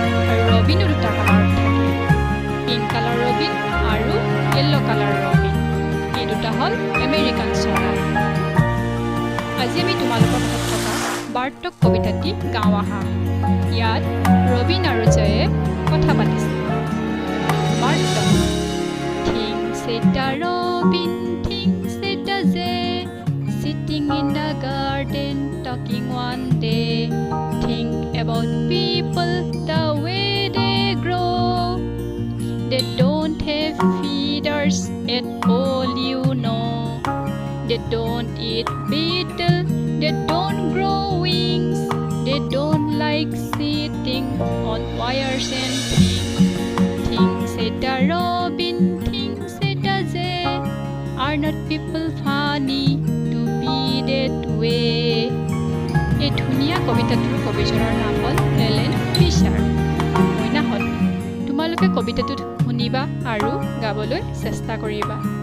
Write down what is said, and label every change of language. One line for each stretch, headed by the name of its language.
Assamese: আৰু ৰবিনো দুটা কালাৰত থাকে, পিংক কালাৰ ৰবিন আৰু য়েল্ল' কালাৰ ৰবিন। এই দুটা হ'ল আমেৰিকান চৰাই। আজি আমি তোমালোকৰ লগত থকা বাৰ্টক কবিতাটি গাওঁ আহা। ইয়াত ৰবিন আৰু জয়ে কথা পাতিছে।
English: বাৰ্টক, Things said a robin, things said a jay, sitting in the garden talking one day. Think about people, the way they grow. They don't have feathers at all, you know. They don't eat beetle, they don't grow wings. They don't like sitting on wires and things. Things said a robin, things said a jay. Are not people funny to be that way?
Assamese: এই ধুনীয়া কবিতাটোৰ কবিজনৰ নাম হ'ল এলেন feature. মইনাহঁত, তোমালোকে কবিতাটো শুনিবা আৰু গাবলৈ চেষ্টা কৰিবা।